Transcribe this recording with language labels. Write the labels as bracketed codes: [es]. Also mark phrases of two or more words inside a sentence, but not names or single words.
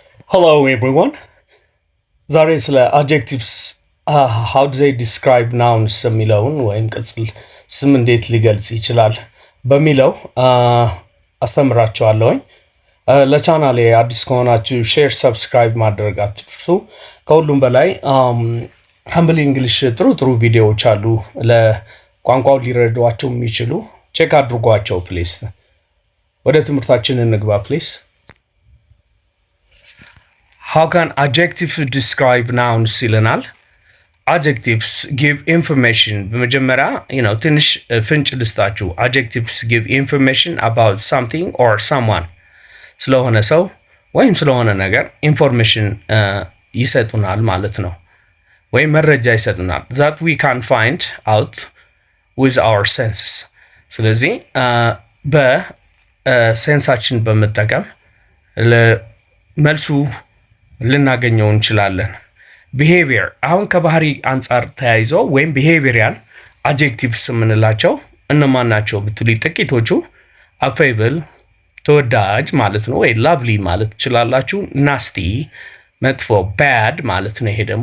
[en] Hello everyone. [am] ዛሬ ስለ [en] adjectives how do they describe nouns [am] የሚለውን ወይም ቅጽል ስም እንዴት ሊገልጽ ይችላል በሚለው አስተምራችኋለሁ። ለቻናሌ አዲስ ከሆናችሁ [en] share subscribe [am] ማድረግ አትርሱ። ከሁሉም በላይ ሀምብል እንግሊሽ ጥሩ ቪዲዮዎች አሉ ለቋንቋው ሊረዷቸው የሚችሉ ቼክ አድርጓቸው ፕሊዝ። ወደ ትምህርታችን እንግባ ፕሊዝ። [en] How can adjectives describe nouns [am] ይለናል? [en] Adjectives give information. [am] በመጀመሪያ ትንሽ ፍንጭ ልስጣችሁ። [en] Adjectives give information about something or someone. [am] ስለሆነ ሰው ወይም ስለሆነ ነገር ኢንፎርሜሽን ይሰጡናል ማለት ነው። ወይም መረጃ ይሰጡናል [en] that we can find out with our senses. [am] ስለዚህ በሴንሳችን በመጠቀም መልሱ ልናገኘው እንችላለን። ቢሄቪየር አሁን ከባህሪ አንጻር ተያይዞ ወይም [en] behavioral adjectives [am] የምንላቸው እነማን ናቸው ብትሉ ጥቂቶቹ አፌብል ተወዳጅ ማለት ነው፣ ወይ ላቭሊ ማለት ትችላላችሁ። ናስቲ መጥፎ፣ ባድ ማለት ነው። ይሄ ደግሞ